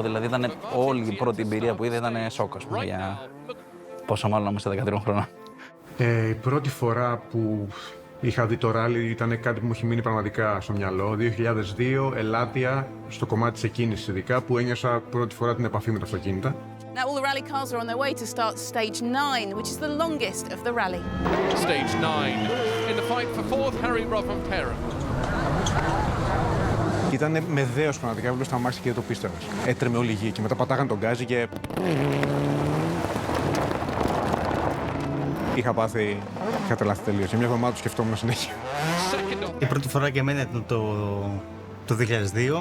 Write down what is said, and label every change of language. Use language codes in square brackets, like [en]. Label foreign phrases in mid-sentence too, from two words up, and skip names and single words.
[el] Δηλαδή ήταν όλη η πρώτη εμπειρία που είδα, ήταν σοκ, ας πούμε, για πόσο μάλλον είμαστε 13 χρονών. Η πρώτη φορά που είχα δει το ράλι ήταν κάτι που μου έχει μείνει πραγματικά στο μυαλό. 2002, Ελάτια, στο κομμάτι της εκκίνησης ειδικά, που ένιωσα πρώτη φορά την επαφή με τα αυτοκίνητα. [en] Now all the rally cars are on their way to start stage 9, which is the longest of the rally. Stage 9, in the fight for fourth, Harry Rodman Parent. [el] Ήταν με δέος πραγματικά, έβλεπες τα αμάξια και δεν το πίστευες. Έτρεμε όλη η γη και μετά πατάγαν τον γκάζι και... Είχα τρελαθεί τελείως. Για μια εβδομάδα το σκεφτόμουν συνέχεια. Η πρώτη φορά για μένα ήταν το 2002.